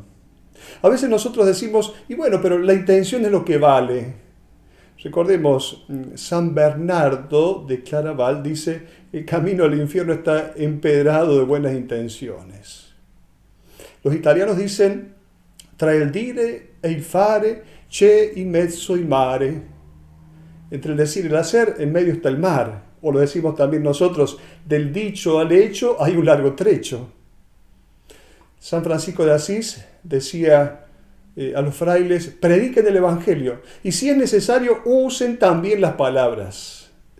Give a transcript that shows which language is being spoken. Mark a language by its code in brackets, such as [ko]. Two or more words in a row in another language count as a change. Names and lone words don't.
[es] A veces nosotros decimos: y bueno, pero la intención es lo que vale. Recordemos, San Bernardo de Claraval dice: el camino al infierno está empedrado de buenas intenciones. Los italianos dicen: [it] tra il dire e il fare c'è in mezzo il mare. [es] Entre el decir y el hacer, en medio está el mar. O lo decimos también nosotros: del dicho al hecho hay un largo trecho. San Francisco de Asís decía a los frailes: prediquen el Evangelio, y si es necesario, usen también las palabras.